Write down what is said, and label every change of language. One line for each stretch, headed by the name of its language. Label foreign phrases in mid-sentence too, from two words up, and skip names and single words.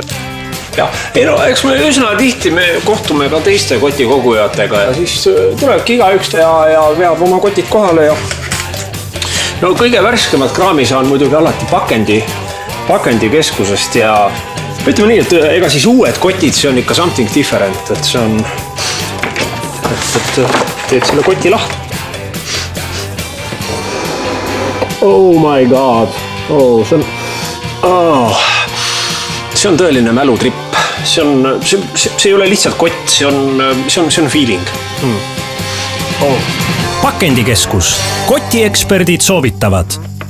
Estonian: Ja, ei no, eks me üsna tihti me kohtume ka teiste kotikogujatega ja siis tulebki igaüks ja veab oma kotid kohale ja no kõige värskemad kraami saan muidugi alati pakendikeskusest ja ütleme nii, et ega siis uued kotid, see on ikka
English: something different,
Estonian: et see on, et teed selle koti lahti.
English: Oh my god,
Estonian: see on tõeline mälutripp. See ei ole lihtsalt kott, see on feeling. Pakendikeskus. Kotieksperdid soovitavad.